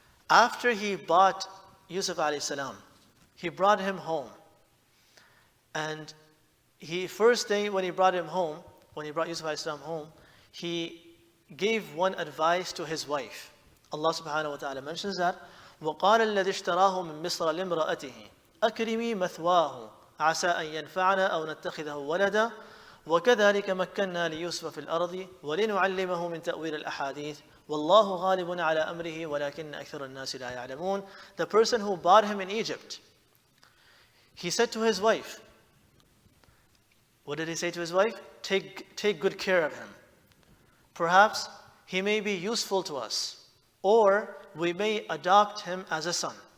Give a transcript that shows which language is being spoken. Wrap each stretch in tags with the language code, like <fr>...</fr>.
<en>After he bought Yusuf alayhi salam, he brought him home. And first day when he brought him home, when he brought Yusuf alayhi salam home, he gave one advice to his wife.</en> <ar>Allah subhanahu wa ta'ala</ar> <en>mentions that,</en> <ar>وَقَالَ الَّذِي اشْتَرَاهُ مِن مِصْرَ لِامْرَأَتِهِ أَكْرِمِي مَثْوَاهُ عَسَىٰ أَن يَنْفَعَنَا أَوْ نَتَّخِذَهُ وَلَدًا وَكَذَلِكَ مَكَّنَّا لِيُوسُفَ فِي الْأَرْضِ وَلِنُعَلِّمَهُ مِن تَأْوِيلِ الْأَحَادِيثِ وَاللَّهُ غَالِبٌ عَلَى أَمْرِهِ وَلَكِنَّ أَكْثَرَ النَّاسِ لَا يَعْلَمُونَ.</ar> <en>The person who bought him in Egypt, he said to his wife, what did he say to his wife? Take good care of him. Perhaps he may be useful to us, or we may adopt him as a son.</en>